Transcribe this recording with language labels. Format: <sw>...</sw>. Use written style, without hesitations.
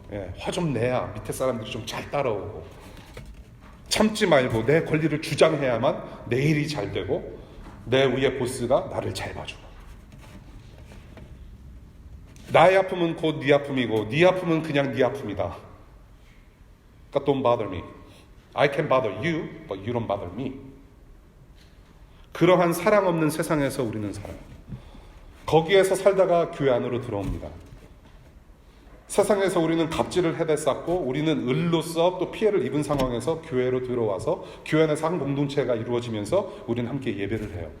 <ko>예, 화 좀 내야 밑에 사람들이 좀 잘 따라오고, 참지 말고 내 권리를 주장해야만 내 일이 잘 되고 내 위에 보스가 나를 잘 봐주고, 나의 아픔은 곧 네 아픔이고 네 아픔은 그냥 네 아픔이다. 그러니까</ko> <en>don't bother me. I can bother you, but you don't bother me.</en> <ko>그러한 사랑 없는 세상에서 우리는 살아요. 거기에서 살다가 교회 안으로 들어옵니다. 세상에서 우리는 갑질을 해댔었고, 우리는 을로서 또 피해를 입은 상황에서 교회로 들어와서 교회 안에서 한 공동체가 이루어지면서 우리는 함께 예배를 해요.</ko>